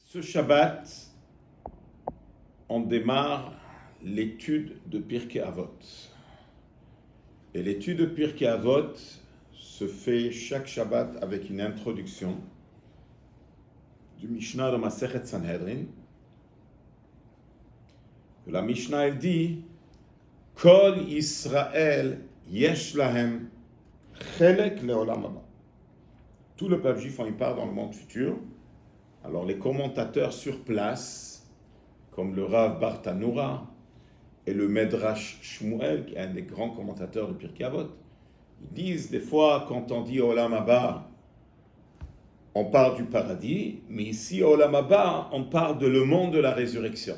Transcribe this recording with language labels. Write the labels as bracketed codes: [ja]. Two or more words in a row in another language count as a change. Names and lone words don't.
[fr] Ce Shabbat, on démarre l'étude de Pirkei Avot. Et l'étude de Pirkei Avot se fait chaque Shabbat avec une introduction du Mishnah de Masechet Sanhedrin. La Mishnah, elle dit [he] כל ישראל יש להם חלק לעולם הבא. [fr] Tout le peuple juif en y part dans le monde futur. Alors les commentateurs sur place, comme le Rav Bartanura et le Medrash Shmuel, qui est un des grands commentateurs de Pirkei Avot, ils disent des fois quand on dit [he] עולם הבא, [fr] on parle du paradis, mais ici [he] עולם הבא, [fr] on parle de le monde de la résurrection.